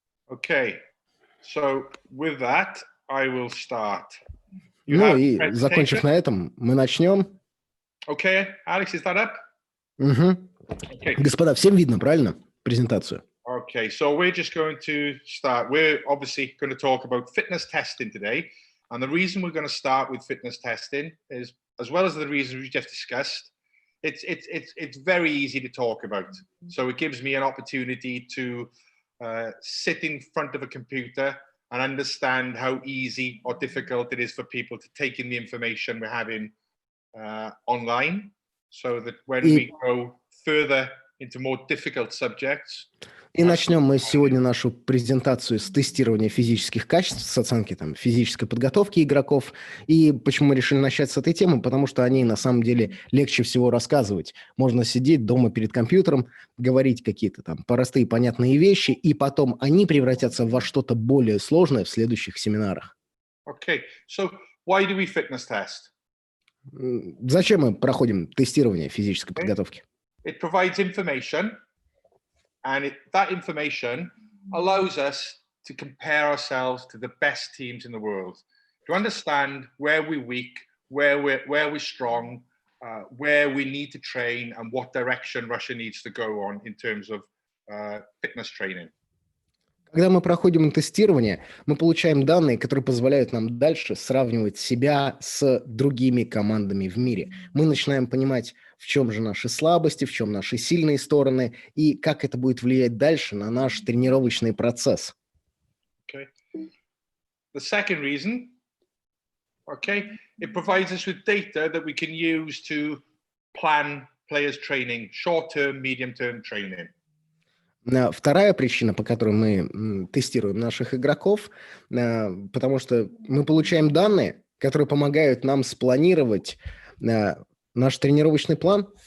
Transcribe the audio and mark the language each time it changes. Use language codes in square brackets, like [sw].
[en] Okay, so with that, I will start. [ru] Ну и закончив на этом, мы начнем. [en] Okay, Alex, is that up? Угу. Okay. [ru] Господа, всем видно, правильно, презентацию? [en] Okay, so we're just going to start. We're obviously going to talk about fitness testing today. And the reason we're going to start with fitness testing is, as well as the reasons we just discussed, it's very easy to talk about. So it gives me an opportunity to sit in front of a computer and understand how easy or difficult it is for people to take in the information we're having online, so that when we go further into more difficult subjects. [ru] И начнем мы сегодня нашу презентацию с тестирования физических качеств, с оценки физической подготовки игроков. И почему мы решили начать с этой темы? Потому что о ней на самом деле легче всего рассказывать. Можно сидеть дома перед компьютером, говорить какие-то простые понятные вещи, и потом они превратятся во что-то более сложное в следующих семинарах. [en] Okay, so why do we fitness test? [ru] Зачем мы проходим тестирование физической подготовки? [en] It provides information. And that information allows us to compare ourselves to the best teams in the world, to understand where we're weak, where we're strong, where we need to train, and what direction Russia needs to go on in terms of fitness training. [ru] Когда мы проходим тестирование, мы получаем данные, которые позволяют нам дальше сравнивать себя с другими командами в мире. Мы начинаем понимать, в чем же наши слабости, в чем наши сильные стороны, и как это будет влиять дальше на наш тренировочный процесс. [en] Okay. The second reason, it provides us with data that we can use to plan players' training, short-term, medium-term training. [ru] Вторая причина, по которой мы тестируем наших игроков, потому что мы получаем данные, которые помогают нам спланировать наш тренировочный план.